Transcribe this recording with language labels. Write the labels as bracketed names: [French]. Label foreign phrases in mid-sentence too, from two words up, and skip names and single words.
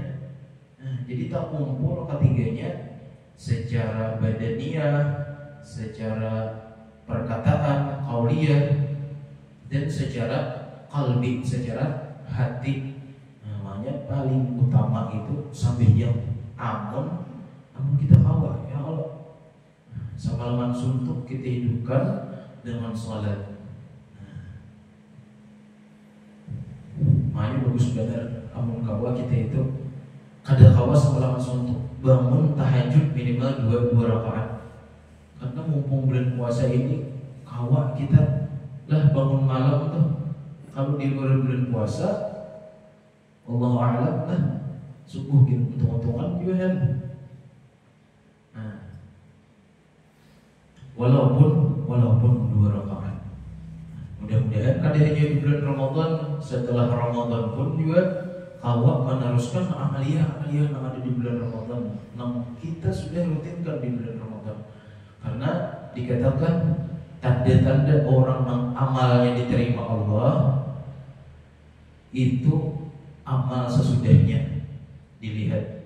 [Banjar] Jadi tak kumpul ketiganya secara badaniah, secara perkataan, qauliyah, dan secara qalbi, secara hati. Namanya paling utama itu sembahyang. Amun kita kawal, ya Allah, semalaman suntuk kita hidupkan dengan salat. Makanya bagus benar amun kawa kita itu kada kawa semalaman suntuk, bangun tahajud minimal 2 rakaat. Karena mumpung bulan puasa ini kawa kita lah bangun malam tuh. Kalau di luar bulan puasa, [Arabic] الله أعلم [Banjar] lah, subuh gitu untung-untungan juga kan. Walaupun 2 rakaat. Mudah-mudahan kada hanya di bulan Ramadan, setelah Ramadan pun juga kawa meneruskan amaliyah yang ada di bulan Ramadan. Kita sudah rutinkan di bulan Ramadan. Karena dikatakan tanda-tanda orang yang amalnya diterima Allah itu amal sesudahnya dilihat.